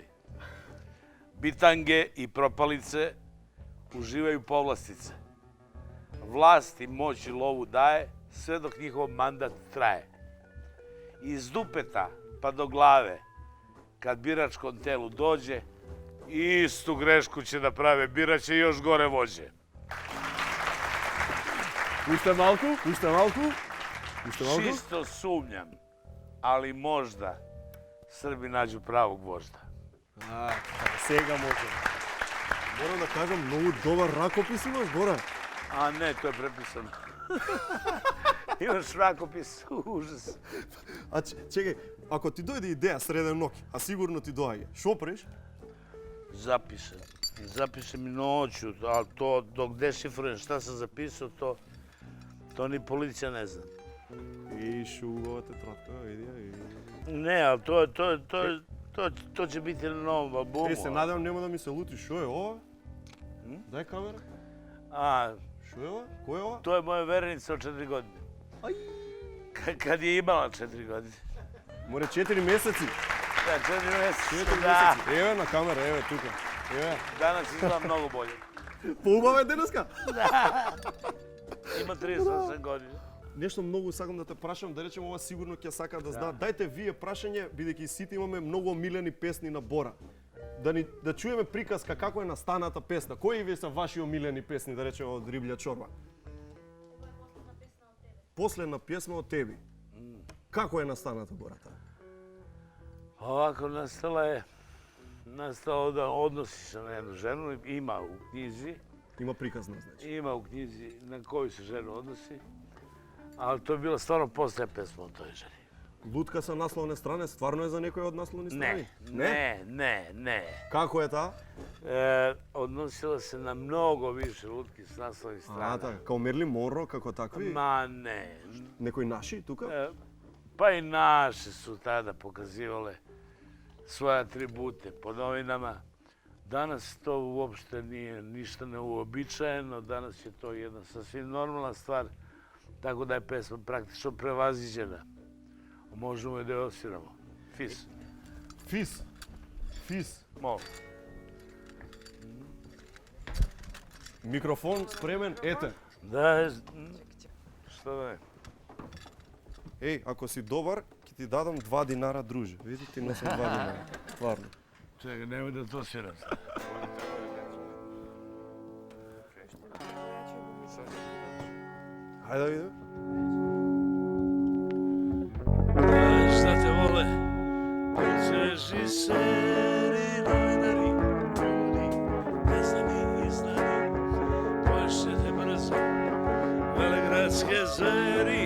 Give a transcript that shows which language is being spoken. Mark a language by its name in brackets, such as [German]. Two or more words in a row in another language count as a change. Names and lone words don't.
[Serbian] Bitange i propalice uživaju povlastice. Vlast i moć i lovu daje, sve dok njihov mandat traje. Iz dupeta pa do glave, kad biračkom telu dođe, istu grešku će da prave, biraće još gore vođe. [Macedonian] Уште малку? [Serbian] Čisto sumnjam, ali možda Srbi nađu pravog vožda. [Macedonian] Сега може. Морам да кажам, многу добар ракопис имаш, Бора. [Serbian] A ne, to je prepisano. Imaš rakopis, užas. [Macedonian] А чекај, ако ти дојде идеја среден ноќ, а сигурно ти доаѓа, шо преш? [Serbian] Zapišem. [Macedonian] Запишем и ноќу, [Serbian] а то док дешифруjem šta sam zapisao, to ni policija ne zna. [Macedonian] И шуговата тратка, види. [Serbian] Не, а то će biti na novom albumu. [Macedonian] Се надевам нема да ми се лути. Шо е ова? Дај камера. A, Шо е ова? Кој е ова? [Serbian] to je moja verenica od 4 godine. Kad je imala 4 godine. [Macedonian] Море 4 месеци. [Serbian] Da, 4 meseca. 4 Da, [Macedonian] месеци. Еве на камера, еве тука. Еве. [Serbian] danas izgleda mnogo bolje. [Macedonian] Поубава е денеска. [Serbian] Ima 38 godina. [Macedonian] Нешто многу сакам да те прашам, да речем ова сигурно ќе сака да знаат. Дајте вие прашање, бидејќи сите имаме многу омилени песни на Бора. Да чуеме приказка како е настаната песна. Кои ви се ваши омилени песни, да речеме од Риблја чорба? Последна песма од тебе. Како е настаната Бората? [Serbian] Ovako nastalo da odnosi se na jednu ženu, ima u knjizi, [Macedonian] Има приказна, значи. [Serbian] ima u knjizi na koju se ženu odnosi, ali to je bila stvarno posljednja pesma o toj ženi. [Macedonian] Лутка со насловне стране, стварно е за некој од насловни страни? [Serbian] Ne. [Macedonian] Како е таа? [Serbian] Odnosila se na mnogo više lutki s naslovnih А, strana. [Macedonian] така, као Мерлин Монро, како такви? [Serbian] Ma ne. [Macedonian] Некои наши тука? [Serbian] Pa i naše su tada pokazivale svoje atribute po novinama. Danas to uopšte nije ništa neuobičajeno, danas je to jedna sasvim normalna stvar, tako da je pesma praktično prevaziđena. Možemo je da je osviramo. Fis. Фис. Molim. [Macedonian] Микрофон спремен, ете. [Serbian] Da, što da je? [Macedonian] Еј, ако си добар, ќе ти дадам 2 динара, друже. Види, ти носам 2 динара. Стварно. [Serbian] Čekaj, nemoj da to sviram. Хајде да видим. Šta te vole? Režiseri, novinari, ljudi, neznani i znani, poješćete brzo, velegradske zveri,